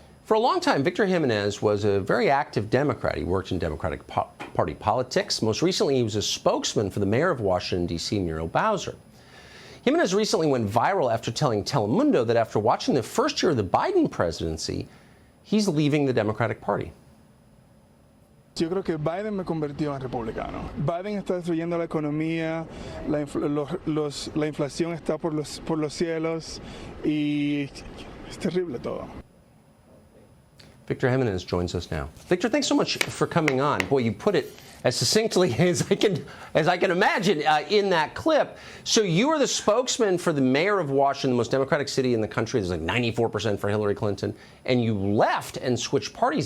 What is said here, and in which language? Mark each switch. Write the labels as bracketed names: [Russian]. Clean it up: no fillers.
[English] For a long time, Victor Jimenez was a very active Democrat. He worked in Democratic Party politics. Most recently, he was a spokesman for the mayor of Washington, D.C., Muriel Bowser. Jimenez recently went viral after telling Telemundo that after watching the first year of the Biden presidency, he's leaving the Democratic Party. [Spanish] Yo creo que Biden me convirtió en republicano. Biden está destruyendo la economía, la inflación está por los cielos y es terrible todo. [English] Victor Jimenez joins us now. Victor, thanks so much for coming on. Boy, you put it as succinctly as I can imagine in that clip. So you are the spokesman for the mayor of Washington, the most democratic city in the country. There's like 94% for Hillary Clinton. And you left and switched parties.